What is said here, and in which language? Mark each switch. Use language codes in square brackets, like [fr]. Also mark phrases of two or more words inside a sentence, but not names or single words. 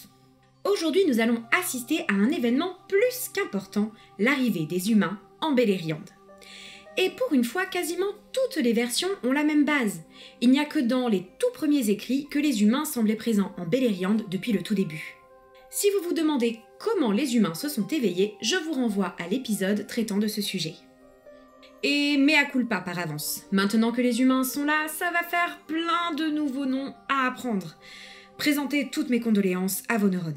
[fr] Aujourd'hui, nous allons assister à un événement plus qu'important, l'arrivée des humains en Beleriand. Et pour une fois, quasiment toutes les versions ont la même base. Il n'y a que dans les tout premiers écrits que les humains semblaient présents en Beleriand depuis le tout début. Si vous vous demandez comment les humains se sont éveillés, je vous renvoie à l'épisode traitant de ce sujet. Et [la] mea culpa [fr] par avance. Maintenant que les humains sont là, ça va faire plein de nouveaux noms à apprendre. Présentez toutes mes condoléances à vos neurones.